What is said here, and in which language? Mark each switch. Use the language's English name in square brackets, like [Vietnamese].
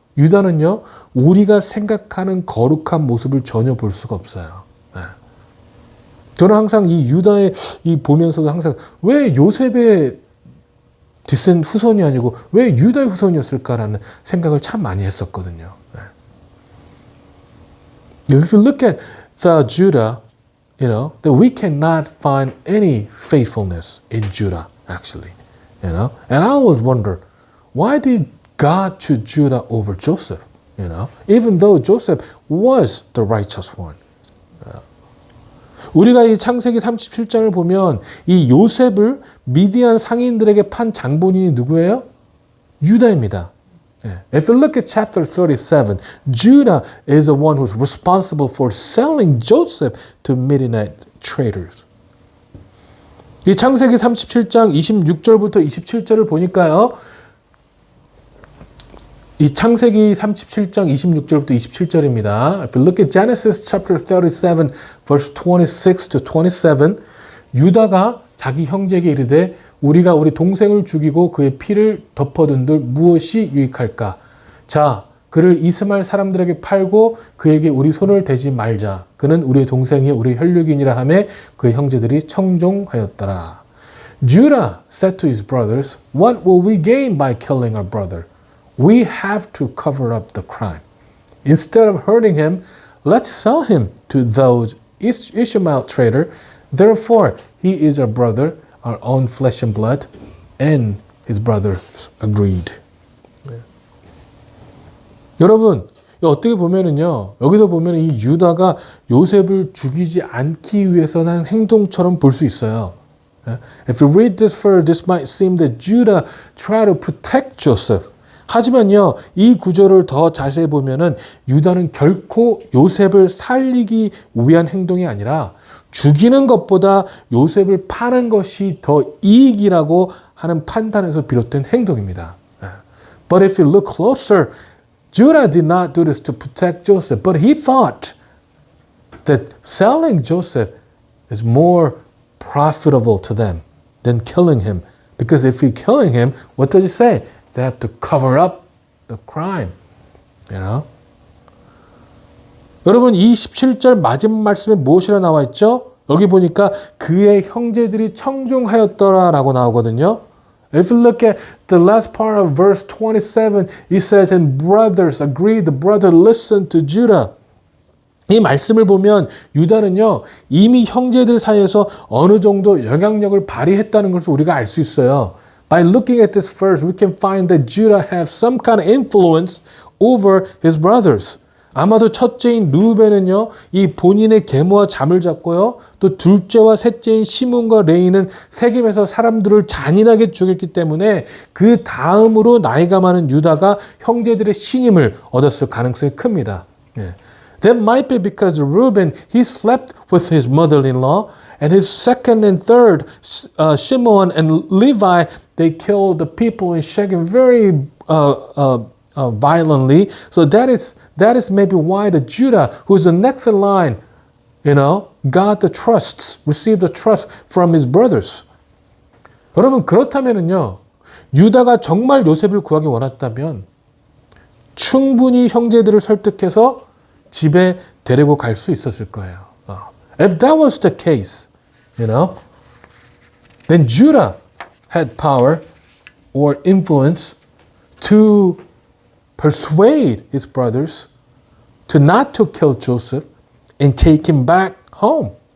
[Korean] 유다는요, 우리가 생각하는 거룩한 모습을 전혀 볼 수가 없어요. 네. 저는 항상 이 유다의 이 보면서도 항상 왜 요셉의 디센 후손이 아니고 왜 유다의 후손이었을까라는 생각을 참 많이 했었거든요. 네. [English] If you look at the Judah, that we cannot find any faithfulness in Judah, actually, and I always wonder, why did God choose Judah over Joseph, even though Joseph was the righteous one. [Korean] 우리가 이 창세기 37장을 보면 이 요셉을 미디안 상인들에게 판 장본인이 누구예요? 유다입니다. [English] If you look at chapter 37, Judah is the one who's responsible for selling Joseph to Midianite traders. [Korean] 이 창세기 37장 26절부터 27절을 보니까요. 이 창세기 37장 26절부터 27절입니다. [English] If you look at Genesis chapter 37, verse 26 to 27, [Korean] 유다가 자기 형제에게 이르되 우리가 우리 동생을 죽이고 그의 피를 덮어둔들 무엇이 유익할까? 자, 그를 이스마엘 사람들에게 팔고 그에게 우리 손을 대지 말자. 그는 우리의 동생이 우리 혈육이니라 하매 그의 형제들이 청종하였더라. [English] Judah said to his brothers, What will we gain by killing our brother? We have to cover up the crime. Instead of hurting him, let's sell him to those Ishmael trader. Therefore, he is our brother, our own flesh and blood. And his brothers agreed. [Korean] 여러분, 어떻게 보면은요, 여기서 보면 이 유다가 요셉을 죽이지 않기 위해서 한 행동처럼 볼 수 있어요. [English] If you read this further, this might seem that Judah tried to protect Joseph. [Korean] 하지만요, 이 구절을 더 자세히 보면은 유다는 결코 요셉을 살리기 위한 행동이 아니라 죽이는 것보다 요셉을 파는 것이 더 이익이라고 하는 판단에서 비롯된 행동입니다. [English] But if you look closer, Judah did not do this to protect Joseph, but he thought that selling Joseph is more profitable to them than killing him. Because if you're killing him, what does it say? They have to cover up the crime. [Korean] 여러분, 이 17절 마지막 말씀에 무엇이라 나와 있죠? 여기 보니까 그의 형제들이 청종하였더라라고 나오거든요. [English] If you look at the last part of verse 27, it says, and brothers agreed, the brother listened to Judah. [Korean] 이 말씀을 보면 유다는요, 이미 형제들 사이에서 어느 정도 영향력을 발휘했다는 것을 우리가 알 수 있어요. [English] By looking at this verse, we can find that Judah has some kind of influence over his brothers. [Korean] 아마도 첫째인 루벤은요, 이 본인의 계모와 잠을 잤고요, 또 둘째와 셋째인 시몬과 레이는 세겜에서 사람들을 잔인하게 죽였기 때문에 그 다음으로 나이가 많은 유다가 형제들의 신임을 얻었을 가능성이 큽니다. [English] That might be because Reuben, he slept with his mother-in-law, and his second and third, Shimon and Levi, they killed the people in Shechem very violently. So that is maybe why the Judah, who is the next in line, got the trust, received the trust from his brothers. [Korean] 여러분, 그렇다면은요, 유다가 정말 요셉을 구하기 원했다면 충분히 형제들을 설득해서 집에 데리고 갈 수 있었을 거예요. [English] If that was the case, then Judah had power or influence to persuade his brothers to not to kill Joseph and take him back home.